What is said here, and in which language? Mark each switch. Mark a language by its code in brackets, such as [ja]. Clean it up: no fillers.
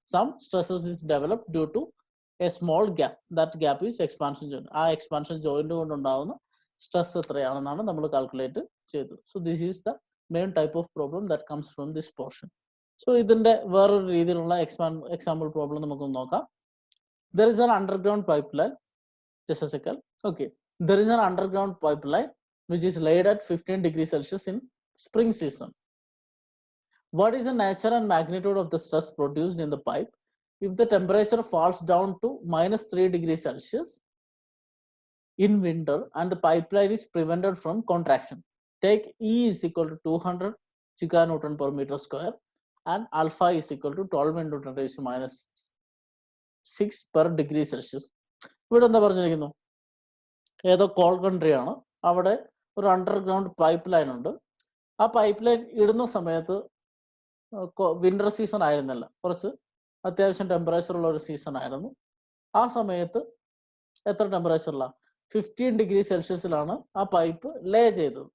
[en] Some stresses is developed due to a small gap. That gap is expansion joint. [ml] ആ expansion joint കൊണ്ടുണ്ടാവുന്ന stress എത്രയാണെന്നാണ് നമ്മൾ calculate ചെയ്തത്. [en] So this is the main type of problem that comes from this portion. [ml] So ഇതിന്റെ വേറൊരു രീതിയിലുള്ള example problem നമുക്കൊന്ന് നോക്കാം. [en] There is an underground pipeline. Just a second. Okay. There is an underground pipeline which is laid at 15 degrees Celsius in spring season. What is the nature and magnitude of the stress produced in the pipe if the temperature falls down to -3 degrees Celsius in winter and the pipeline is prevented from contraction? Take E is equal to 200 giganewton per meter square and alpha is equal to 12 into 10 raised to -6 per degree Celsius. [ml] ഇവിടെ എന്താ പറഞ്ഞിരിക്കുന്നു? ഏതോ call country ആണ്. അവിടെ ഒരു underground pipe line ഉണ്ട്. ആ pipe line ഇടുന്ന സമയത്ത് വിന്റർ സീസൺ ആയിരുന്നില്ല, കുറച്ച് അത്യാവശ്യം ടെമ്പറേച്ചർ ഉള്ള ഒരു സീസൺ ആയിരുന്നു. ആ സമയത്ത് എത്ര ടെമ്പറേച്ചറിലാണ്? 15 ഡിഗ്രി സെൽഷ്യസിലാണ് ആ പൈപ്പ് ലേ ചെയ്തത്.